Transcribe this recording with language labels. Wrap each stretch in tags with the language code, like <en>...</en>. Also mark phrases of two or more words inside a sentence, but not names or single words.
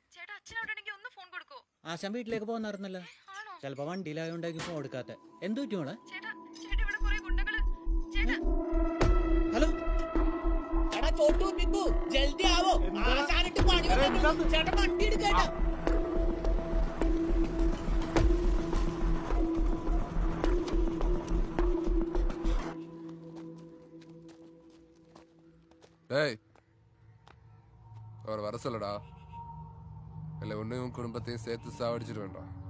<ml>ആശാൻ വീട്ടിലേക്ക് പോകുന്നായിരുന്നല്ലോ. ചിലപ്പോ വണ്ടിയിലായോണ്ടായിരിക്കും ഫോൺ എടുക്കാത്ത. എന്ത് പറ്റി മോളെ? ഹലോ,</ml> <hi>जल्दी आओ,</hi> <ml>ചേട്ടാ വണ്ടി എടുക്കേട്ടാ.</ml> <ta>அவர் வர சொல்லடா. இல்லை உன்னையும் குடும்பத்தையும் சேர்த்து சாவடிச்சிட்டு வேண்டாம்.</ta>